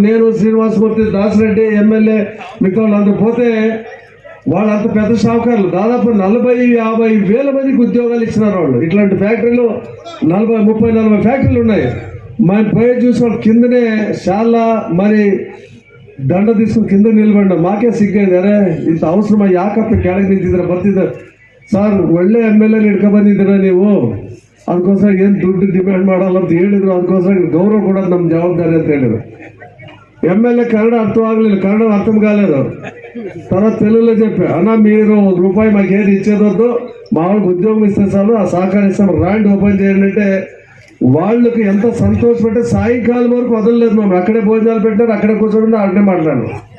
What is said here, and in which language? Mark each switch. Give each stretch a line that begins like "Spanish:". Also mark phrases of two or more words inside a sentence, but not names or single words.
Telugu: నేను, శ్రీనివాసమూర్తి, దాసిరెడ్డి, ఎమ్మెల్యే మిగతా అందరూ పోతే వాళ్ళంత పెద్ద షావుకారులు దాదాపు 40-50 వేల మందికి ఉద్యోగాలు ఇచ్చినారు వాళ్ళు. ఇట్లాంటి ఫ్యాక్టరీలు 30-40 ఫ్యాక్టరీలు ఉన్నాయి. మనం పోయి చూసి వాళ్ళు కిందనే చాలా మరి దండ తీసుకుని కింద నిలబడినాం. మాకే సిగ్గైంది, అరే ఇంత అవసరమా యాకప్ప
Kannada: ಕೆಳಗೆ ನಿಂತಿದ್ರೆ ಬರ್ತಿದ್ದಾರೆ ಸರ್, ಒಳ್ಳೆ ಎಮ್ಮೆಲ್ಯೆ ಹಿಡ್ಕೊಂಡ್ಬಂದಿದ್ದೀರ ನೀವು, ಅದಕ್ಕೋಸ್ಕರ ಏನು ದುಡ್ಡು ಡಿಮ್ಯಾಂಡ್ ಮಾಡಲ್ಲ ಅಂತ ಹೇಳಿದ್ರು. ಅದಕ್ಕೋಸ್ಕರ
Telugu: గౌరవ కూడా
Kannada: ನಮ್ಮ జవాబుదారి ಅಂತ ಹೇಳಿದ್ರು.
Telugu: ఎమ్మెల్యే కన్నడ అర్థం కన్నడ అర్థం కాలేదు. తర్వాత తెలుగులో చెప్పా, అన్న మీరు ₹1 మాకు ఏది ఇచ్చేదొద్దు, మా వాళ్ళకి ఉద్యోగం ఇస్తే చాలు, ఆ సహకరిస్తాం, ర్యాండ్ ఓపెన్ చేయండి అంటే వాళ్ళకి ఎంత సంతోషపడితే సాయంకాలం వరకు వదలలేదు. మేము అక్కడే భోజనాలు పెట్టారు, అక్కడే కూర్చోండి, అక్కడే మాట్లాడారు.